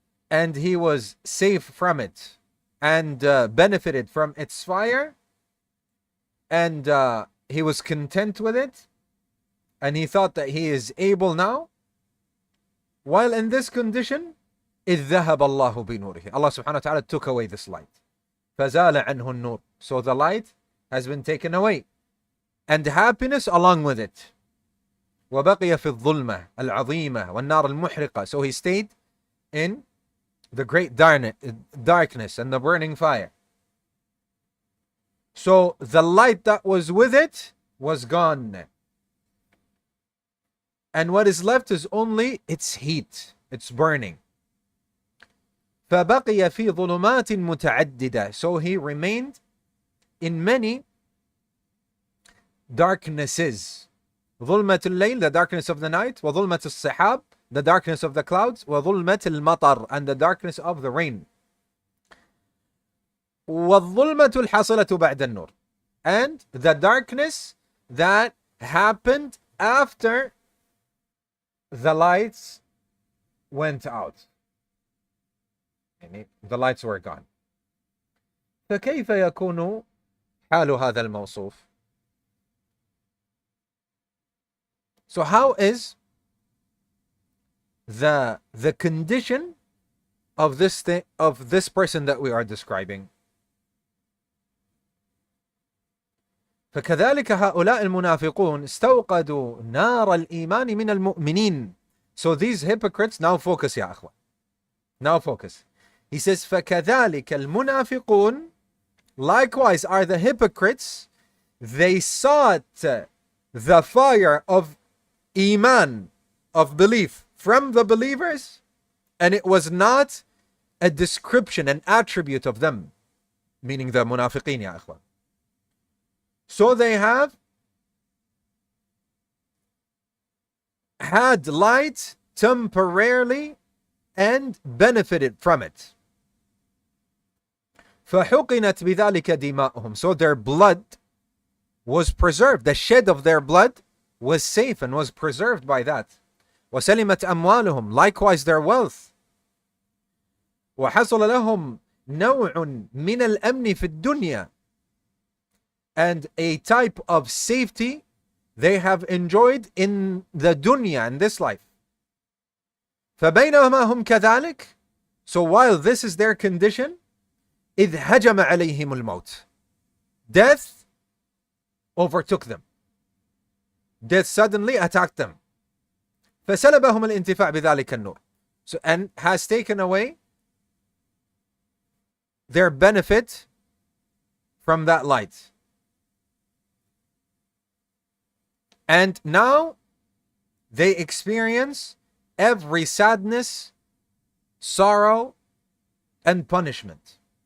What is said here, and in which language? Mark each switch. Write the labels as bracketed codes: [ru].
[en] and he was safe from it and benefited from its fire, and he was content with it, and he thought that he is able now. While in this condition, [ar] إذ ذهب الله بنوره, [en] Allah subhanahu wa ta'ala took away this light. [ar] فزال عنه النور, [en] so the light has been taken away. and happiness along with it. [ar] وبقي في الظلمة العظيمة والنار المحرقة. [en] So he stayed in the great darkness and the burning fire. So the light that was with it was gone. And what is left is only its heat. It's burning. [ar] فبقي في ظلمات متعددة. [en] So he remained in many darknesses. [ar] ظلمة الليل, [en] the darkness of the night. [ar] وظلمة السحاب, [en] the darkness of the clouds. [ar] وظلمة المطر, [en] and the darkness of the rain. [ar] والظلمة الحاصلة بعد النور, [en] and the darkness that happened after the lights went out. The lights were gone. [ar] فكيف يكون حال هذا الموصوف? [en] So how is the condition of this thing, of this person that we are describing? [ar] فكذلك هؤلاء المنافقون استوقدوا نار الإيمان من المؤمنين. [en] So these hypocrites, now focus [ar] يا أخوة. [en] Now focus. He says [ar] فكذلك المنافقون, [en] likewise are the hypocrites, they sought the fire of Iman, of belief, from the believers, and it was not a description, an attribute of them, meaning the munafiqeen [ar] ya akhwan. [en] So they have had light temporarily and benefited from it. [ar] فحقنت بذلك دماؤهم. [en] So their blood was preserved. The shed of their blood was safe and was preserved by that. [ar] وسلمت أموالهم. [en] Likewise their wealth. [ar] وحصل لهم نوع من الأمن في الدنيا. [en] And a type of safety they have enjoyed in the dunya, in this life. [ar] فبينما هم كذلك. [en] So while this is their condition, [ar] إذ هجم عليهم الموت. [en] Death overtook them. Death suddenly attacked them. [ar] فسلبهم الانتفاع بذلك النور. [en] So, and has taken away their benefit from that light. And now they experience every sadness, sorrow, and punishment.